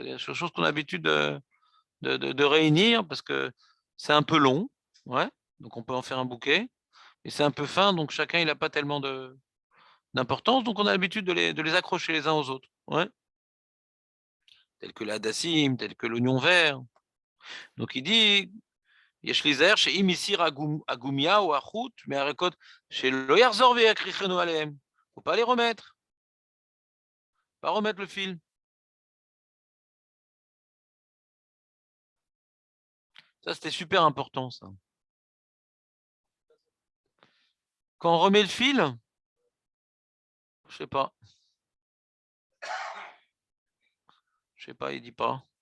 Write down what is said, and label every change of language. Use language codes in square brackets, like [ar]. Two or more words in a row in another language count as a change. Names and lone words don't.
[fr] C'est des choses qu'on a l'habitude de réunir parce que c'est un peu long, ouais. Donc on peut en faire un bouquet. Et c'est un peu fin, donc chacun il n'a pas tellement d'importance, donc on a l'habitude de les accrocher les uns aux autres. Ouais. Tel que l'adassim, tel que l'oignon vert. Donc il dit, [he] יש להיזהר שאם הסיר הגומיה ou החוט מהרקות, שלא יחזור ויקריחנו עליהם. [fr] Faut pas les remettre, pas remettre le fil. Ça, c'était super important, ça. Quand on remet le fil, je sais pas, je sais pas, il dit pas.